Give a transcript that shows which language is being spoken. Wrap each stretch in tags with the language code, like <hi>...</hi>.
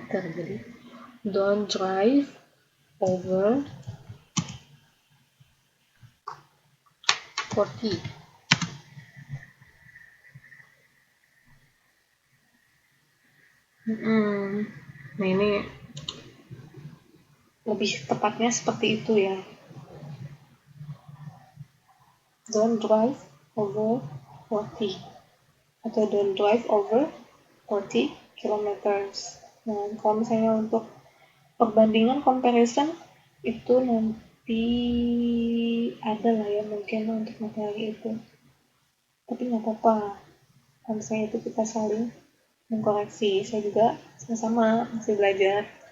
<en>Jadi don't drive over 40.</en> <id>Nah, ini lebih tepatnya seperti itu ya.</id> <en>Don't drive over 40 atau don't drive over 40 kilometers.</en> <id>Nah, kalau misalnya untuk perbandingan comparison itu nanti ada lah ya mungkin untuk materi itu. Tapi nggak apa-apa. Kalau misalnya itu kita saling mengkoreksi. Saya juga sama-sama masih belajar.</id>